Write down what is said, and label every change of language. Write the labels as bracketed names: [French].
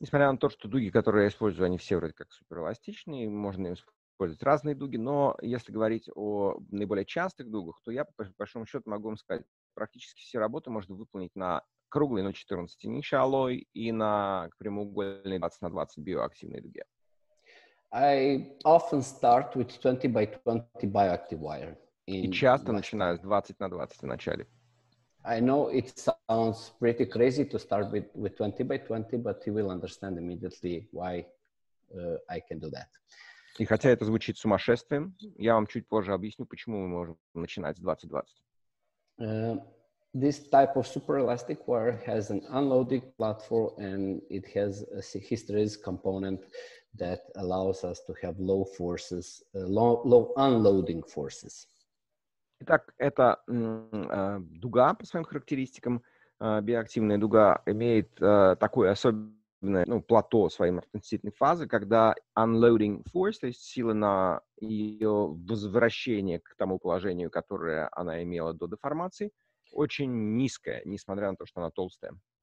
[Russian] Несмотря на то, что дуги, которые я использую, они все вроде как суперэластичные, можно использовать разные дуги, но если говорить о наиболее частых дугах, то я, по большому счету, могу вам сказать, практически все работы можно выполнить на круглой 0,14 niche alloy и на прямоугольной 20 на 20 биоактивной дуге. [English] I often start with 20 by 20 bioactive wire. [Russian] И часто начинаю с 20 на 20 в начале. [English] I know it sounds pretty crazy to start with 20 by 20, but you will understand immediately why I can do that. [Russian] И хотя это звучит сумасшествием, я вам чуть позже объясню, почему мы можем начинать с 20-20. [English] This type of superelastic wire has an unloading platform, and it has a hysteresis component that allows us to have low forces, low unloading forces. [Russian] Итак, эта дуга по своим характеристикам, биоактивная дуга, имеет такое особенное плато своей ортодонтической фазы, когда unloading force, то есть сила на ее возвращение к тому положению, которое она имела до деформации, очень низкая, несмотря на то, что она толстая.